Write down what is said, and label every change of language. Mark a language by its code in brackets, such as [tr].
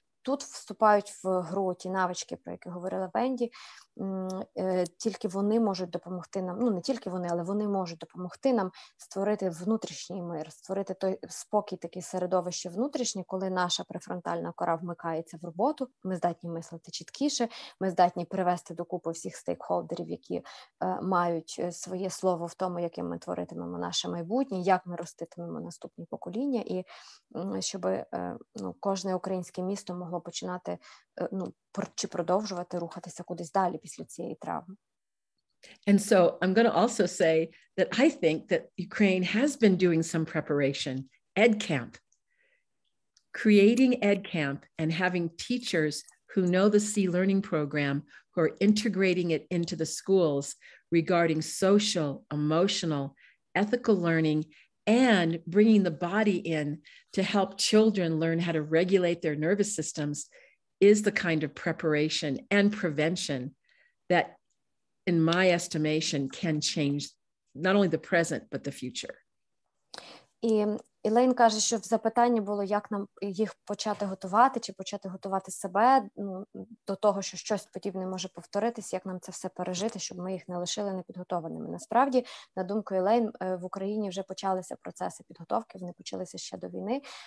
[uk] Тут вступають в гру ті навички, про які говорила Венді, тільки вони можуть допомогти нам, не тільки вони, але вони можуть допомогти нам створити внутрішній мир, створити той спокій, таке середовище внутрішнє, коли наша префронтальна кора вмикається в роботу, ми здатні мислити чіткіше, ми здатні привести докупи всіх стейкхолдерів, які мають своє слово в тому, яким ми творитимемо наше майбутнє, як ми роститимемо наступні покоління, і щоб кожне українське місто могло починати чи продовжувати рухатися кудись далі після цієї травми. [en] And so I'm going to also say that I think that Ukraine has been doing some preparation. EdCamp, creating EdCamp and having teachers who know the C Learning program, who are integrating it into the schools regarding social, emotional, ethical learning, and bringing the body in to help children learn how to regulate their nervous systems is the kind of preparation and prevention that, in my estimation, can change not only the present, but the future. [uk] І Елейн каже, що в запитанні було, як нам їх почати готувати, чи почати готувати себе до того, що щось подібне може повторитись, як нам це все пережити, щоб ми їх не лишили непідготованими. Насправді, на думку Елейн, в Україні вже почалися процеси підготовки, вони почалися ще до війни.